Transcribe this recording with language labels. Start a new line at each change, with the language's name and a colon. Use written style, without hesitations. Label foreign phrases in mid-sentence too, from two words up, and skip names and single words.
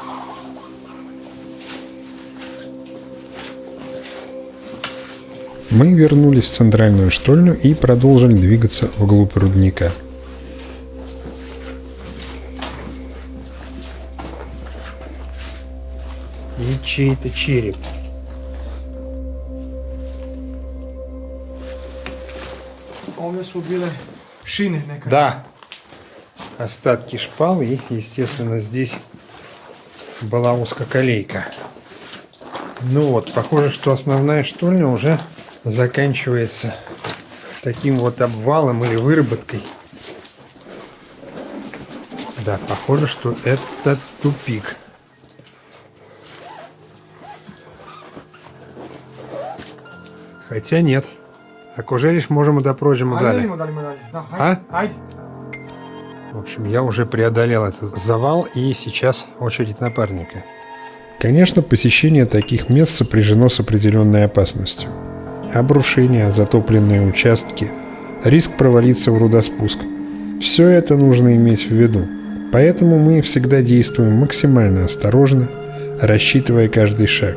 Russian: Мы вернулись в центральную штольню и продолжили двигаться вглубь рудника. И чей-то череп.
Serbian: Ovdje su bile šine nekad.
Russian: Да. Остатки шпал и, естественно, здесь была узкоколейка. Ну вот, похоже, что основная штольня уже заканчивается таким вот обвалом или выработкой. Да, похоже, что это тупик. Хотя нет.
Serbian: Ako želiš, možemo da prođemo Ajde dalje. vidimo da li ima dalje. Da, А? ajde. Ajde.
Russian: В общем, я уже преодолел этот завал, и сейчас очередь напарника. Конечно, посещение таких мест сопряжено с определенной опасностью. Обрушения, затопленные участки, риск провалиться в рудоспуск. Все это нужно иметь в виду. Поэтому мы всегда действуем максимально осторожно, рассчитывая каждый шаг.